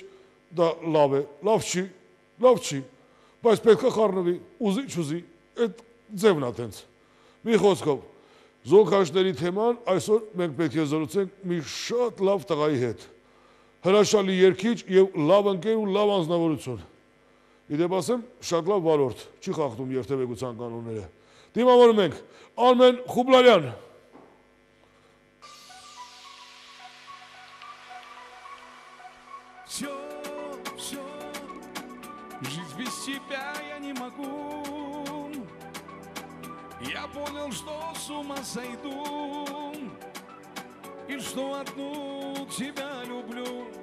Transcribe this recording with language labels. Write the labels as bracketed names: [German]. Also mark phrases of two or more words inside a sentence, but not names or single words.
[Armenian] դա լավ է, լավ չի, բայց պետք է խառնվի, ուզի չուզի, այդ ձևն է տենց։ Մի խոսքով, զոքանչների թեման այսօր մենք պետք է զրուցենք մի շատ լավ տղայի հետ։ Հրաշալի երգիչ եւ լավ ընկեր ու լավ անձնավորություն։ Իդեպ ասեմ, շատ լավ վարորդ, չի խախտում երթևեկության կանոնները։ Դիմավորում ենք Արմեն Խուբլարյան։ [Russian] Всё, жить без тебя я не могу. Я понял, что с ума сойду и что одну тебя люблю.